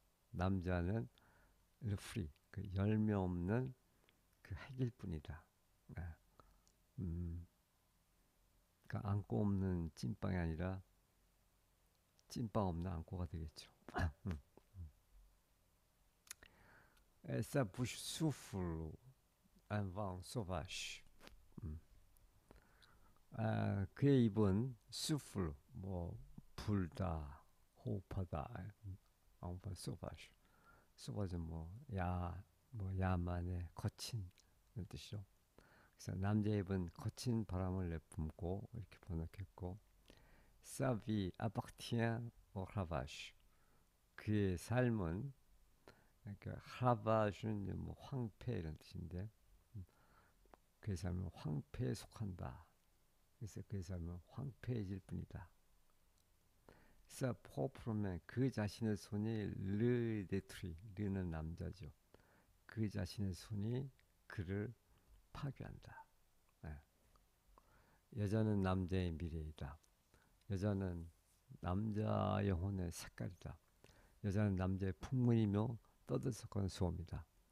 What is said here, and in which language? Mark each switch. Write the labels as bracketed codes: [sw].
[ko] 남자는 프리, 그 열매 없는 그 핵일 뿐이다. 그러니까 안고 없는 찐빵이 아니라 찐빵 없는 안고가 되겠죠. [fr] Ça bouche souffle un vent sauvage. [ko] 그의 입은 souffle, 뭐 불다, 호흡하다, 엉파 sauvage. sauvage 뭐 야만의 거친 이런 뜻이죠. 그래서 남자의 입은 거친 바람을 내뿜고 이렇게 번역했고, [fr] Sa vie appartient au ravage. [ko] 그의 삶은, 그러니까 ravage는 뭐 황폐 이런 뜻인데, 그의 삶은 황폐에 속한다. 그래서 그의 삶은 황폐해질 뿐이다. [fr] Sa propre main, [ko] 그 자신의 손이 [fr] le détruit. [ko] 르는 남자죠. 그 자신의 손이 그를 파괴한다. 네. 여자는 남자의 미래이다. 여자는 남자 영혼의 색깔이다. 여자는 남자의 풍문이며 떠들썩한 소음이다.